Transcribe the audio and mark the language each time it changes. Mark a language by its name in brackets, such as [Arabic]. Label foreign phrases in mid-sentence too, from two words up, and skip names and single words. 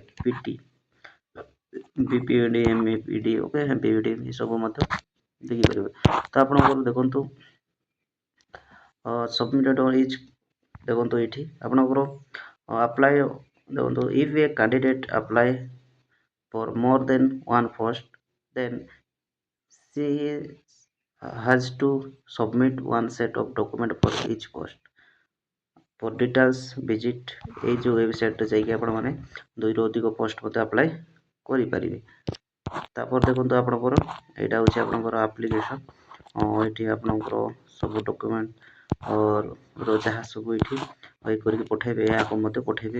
[English] PT, BPED, MEPED, [Odia] ଓକେ, MPED ଏସବୁ ମଧ୍ୟ ଦେଖିପାରିବେ। ତ ଆପଣଙ୍କର ଦେଖନ୍ତୁ [English] submitted is, [Odia] ଦେଖନ୍ତୁ ଏଇଠି ଆପଣଙ୍କର ଆପ୍ଲାଏ, ଦେଖନ୍ତୁ [English] if a candidate apply for more than one post, then she has to submit one set of document for each post. For details visit [Odia] এই ଯେଉଁ ୱେବସାଇଟ୍ରେ ଯାଇକି ଆପଣମାନେ 2ରୁ ଅଧିକ ପୋଷ୍ଟ ମଧ୍ୟ ଆପ୍ଲାଏ କରିପାରିବେ। ତାପରେ ଦେଖନ୍ତୁ ଆପଣଙ୍କର ଏଇଟା ହେଉଛି ଆପଣଙ୍କର ଆପ୍ଲିକେସନ୍। ଏଇଠି ଆପଣଙ୍କର ସବୁ ଡକୁମେଣ୍ଟ ଯାହା ସବୁ ଏଇଠି କରିକି ପଠାଇବେ, ଏହାକୁ ମଧ୍ୟ ପଠାଇବେ।